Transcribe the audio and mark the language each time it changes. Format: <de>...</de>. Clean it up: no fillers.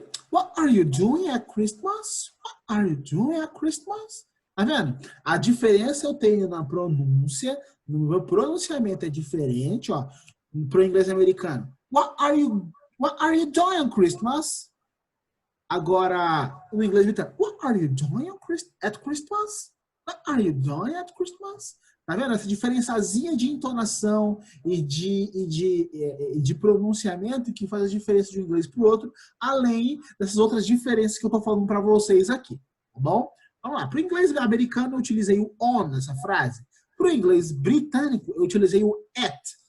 <en>What are you doing at Christmas? What are you doing at Christmas?</en> <pt>Tá vendo? A diferença eu tenho na pronúncia, no meu pronunciamento é diferente, ó, para o inglês americano.</pt> <en>What are you doing on Christmas?</en> <pt>Agora, no inglês britânico,</pt> <en>what are you doing at Christmas? What are you doing at Christmas?</en> <pt>Tá vendo? Essa diferençazinha de entonação e de pronunciamento que faz a diferença de um inglês para o outro, além dessas outras diferenças que eu tô falando para vocês aqui, tá bom? Vamos lá. Para o inglês americano, eu utilizei o on nessa frase. Para o inglês britânico, eu utilizei o at.</pt>